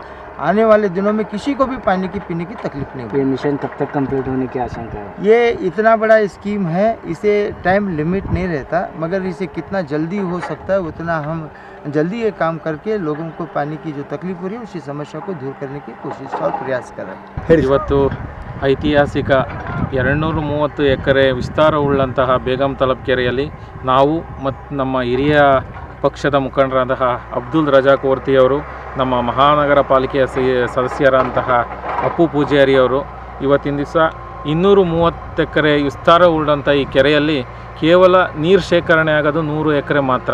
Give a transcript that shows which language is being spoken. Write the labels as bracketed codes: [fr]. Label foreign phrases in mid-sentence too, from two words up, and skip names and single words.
[hi] आने वाले दिनों में किसी को भी पानी की पीने की तकलीफ नहीं होगी। ये मिशन कब तक कंप्लीट होने की आशंका है? ये इतना बड़ा स्कीम है, इसे [en] time limit [hi] नहीं रहता, मगर इसे कितना जल्दी हो सकता है उतना हम जल्दी ये काम करके लोगों को पानी की जो तकलीफ हो रही है उसी समस्या को दूर करने की कोशिश और प्रयास कर रहे हैं। [kn] ಇವತ್ತು ಐತಿಹಾಸಿಕ 230 ಎಕರೆ ವಿಸ್ತಾರವುಳ್ಳಂತಹ ಬೇಗಂ ತಾಲಾಬ್ ಕೆರೆಯಲ್ಲಿ ನಾವು ಮತ್ತು ನಮ್ಮ ಹಿರಿಯ ಪಕ್ಷದ ಮುಖಂಡರಾದಂತಹ ಅಬ್ದುಲ್ ರಜಾಕ್ ವರ್ತಿಯವರು, ನಮ್ಮ ಮಹಾನಗರ ಪಾಲಿಕೆಯ ಸದಸ್ಯರಾದಂತಹ ಅಪ್ಪು ಪೂಜಾರಿಯವರು ಇವತ್ತಿನ ದಿವಸ 230 ಎಕರೆ ವಿಸ್ತಾರವುಳ್ಳಂಥ ಈ ಕೆರೆಯಲ್ಲಿ ಕೇವಲ ನೀರು ಶೇಖರಣೆ ಆಗೋದು 100 ಎಕರೆ ಮಾತ್ರ.